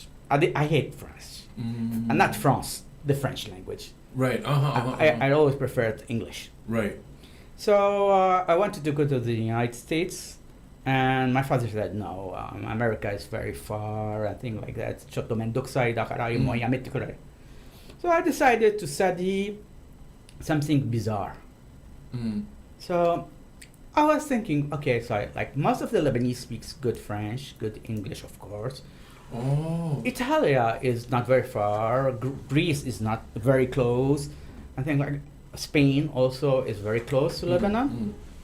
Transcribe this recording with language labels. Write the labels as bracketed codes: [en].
[en] I hate France. Mm. And not France, the French language. Right. I always preferred English. Right. So I wanted to go to the United States, and my father said, no, America is very far, and things like that. [ja] ちょっとめんどくさいだからもうやめてくれ. [en] So I decided to study something bizarre. Mm. So I was thinking, okay, so like most of the Lebanese speaks good French, good English, of course. Oh. Italia is not very far. Greece is not very close. I think like Spain also is very close to Lebanon.